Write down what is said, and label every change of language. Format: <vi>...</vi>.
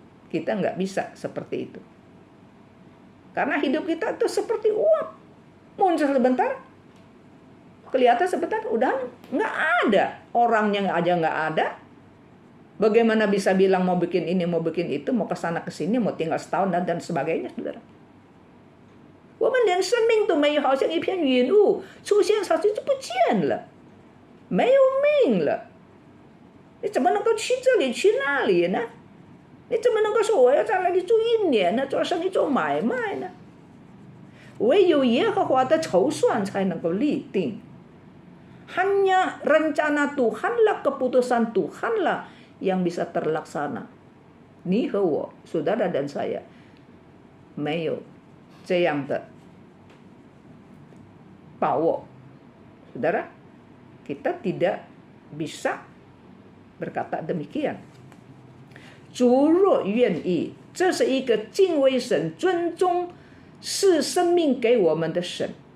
<id>Kita nggak bisa seperti itu. Karena hidup kita itu seperti uap. Muncul sebentar, kelihatan sebentar, udah nggak ada. Orangnya aja nggak ada. Bagaimana bisa bilang mau bikin ini, mau bikin itu, mau kesana kesini, mau tinggal setahun dan sebagainya, saudara.</id> <zh>我们连生命都没有，好像一片云雾出现，它就不见了，没有命了。你怎么能够去这里去那里呢？你怎么能够说我要在那里住1年呢？做生意做买卖呢？唯有耶和华的筹算才能够立定。</zh> <id>Hanya rencana Tuhanlah, keputusan Tuhanlah yang bisa terlaksana.</id> <zh>你和我，</zh> <id>saudara dan saya,</id> <zh>没有这样的把握。</zh> <id>Saudara, kita tidak bisa berkata demikian.</id> <zh>主若愿意，这是一个敬畏神、尊重是生命给我们的神。</zh>